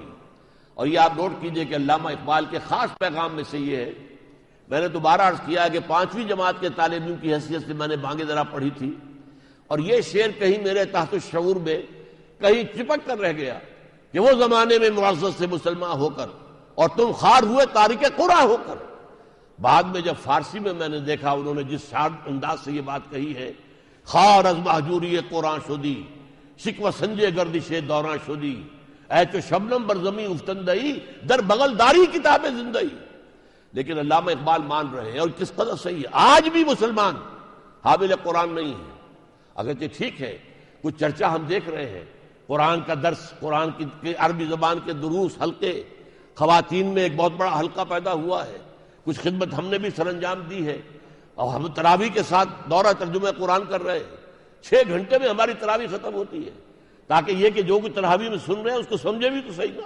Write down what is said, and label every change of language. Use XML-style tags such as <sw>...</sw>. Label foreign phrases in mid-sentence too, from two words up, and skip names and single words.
<ur>اور یہ آپ نوٹ کیجئے کہ علامہ اقبال کے خاص پیغام میں سے یہ ہے، میں نے دوبارہ عرض کیا ہے کہ 5ویں جماعت کے طالب علم کی حیثیت سے میں نے بانگ درا پڑھی تھی، اور یہ شعر کہیں میرے تحت الشعور میں کہیں چپک کر رہ گیا کہ وہ زمانے میں معزز سے مسلمان ہو کر اور تم خار ہوئے تارک قرآن ہو کر۔ بعد میں جب فارسی میں میں نے دیکھا انہوں نے جس شاد انداز سے یہ بات کہی ہے،</ur> <fa>خار از مہجوری قرآن شدی، شکوہ سنجے گردش دوران شدی، اے تو شبنم بر زمین افتندئی، در بغل داری کتاب زندئی۔</fa> <ur>لیکن علامہ اقبال مان رہے ہیں، اور کس قدر صحیح ہے، آج بھی مسلمان حامل قرآن نہیں ہے۔ اگرچہ ٹھیک ہے کچھ چرچا ہم دیکھ رہے ہیں، قرآن کا درس، قرآن کی عربی زبان کے دروس حلقے، خواتین میں ایک بہت بڑا حلقہ پیدا ہوا ہے، کچھ خدمت ہم نے بھی سر انجام دی ہے، اور ہم تراویح کے ساتھ دورہ ترجمہ قرآن کر رہے ہیں، 6 گھنٹے میں ہماری تراویح ختم ہوتی ہے، تاکہ یہ کہ جو کچھ تراویح میں سن رہے ہیں اس کو سمجھے بھی تو صحیح نا۔</ur>